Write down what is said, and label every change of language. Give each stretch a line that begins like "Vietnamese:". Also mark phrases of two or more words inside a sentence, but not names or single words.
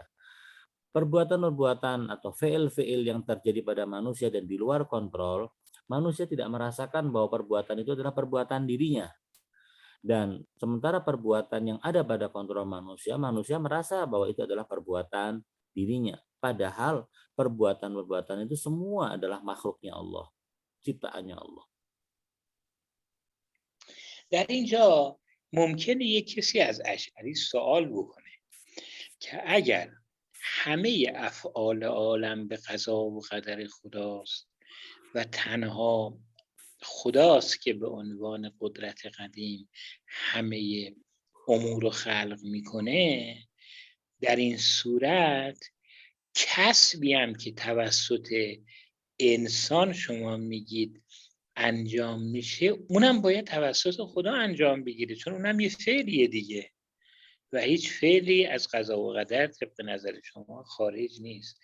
Indonesian: Perbuatan atau fiil yang terjadi pada manusia dan di luar kontrol, manusia tidak merasakan bahwa perbuatan itu adalah perbuatan dirinya. Dan sementara perbuatan yang ada pada kontrol manusia merasa bahwa itu adalah perbuatan dirinya. Padahal perbuatan itu semua adalah makhluknya Allah, ciptaannya Allah.
Persian: در اینجا ممکنه یک کسی از اشعری سوال بکنه که اگر همه افعال عالم به قضا و قدر خداست و تنها خداست که به عنوان قدرت قدیم همه امور رو خلق میکنه، در این صورت کسبی هم که توسط انسان شما میگید انجام میشه، اونم باید توسط خدا انجام بگیره، چون اونم یه فعلیه دیگه و هیچ فعلی از قضا و قدر طبق نظر شما خارج نیست.